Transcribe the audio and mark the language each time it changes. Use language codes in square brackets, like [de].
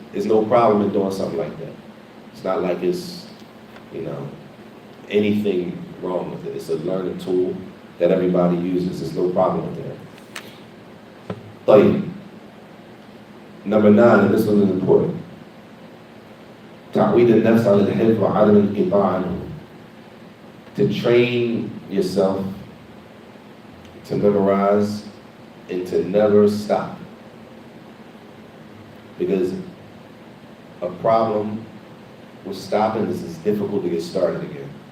[en] There's no problem in doing something like that. It's not like it's, anything wrong with it. It's a learning tool that everybody uses. There's no problem with that. [ar] طيب. [en] Number 9, and this one is important. [ar] تعويد النفس على الحفظ وعدم الانقطاع عنه. [en] To train yourself to memorize and to never stop. Because a problem with stopping is it's difficult to get started again.